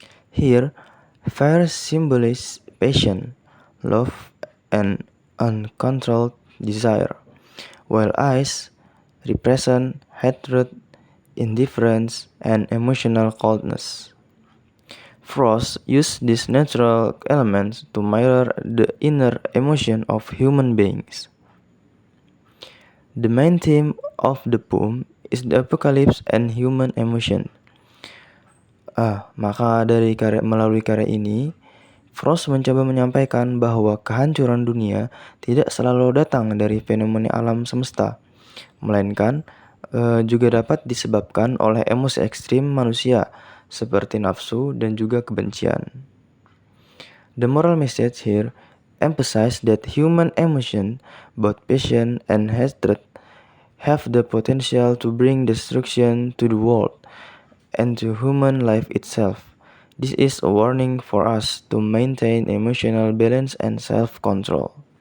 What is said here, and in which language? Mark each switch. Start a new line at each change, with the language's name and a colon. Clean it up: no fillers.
English: Here, fire symbolizes passion, love, and uncontrolled desire, while ice represent hatred, indifference, and emotional coldness. Frost used these natural elements to mirror the inner emotion of human beings. The main theme of the poem is the apocalypse and human emotion.
Indonesian: Maka melalui karya ini, Frost mencoba menyampaikan bahwa kehancuran dunia tidak selalu datang dari fenomena alam semesta, melainkan juga dapat disebabkan oleh emosi ekstrim manusia seperti nafsu dan juga kebencian.
English: The moral message here emphasizes that human emotion, both passion and hatred, have the potential to bring destruction to the world and to human life itself. This is a warning for us to maintain emotional balance and self-control.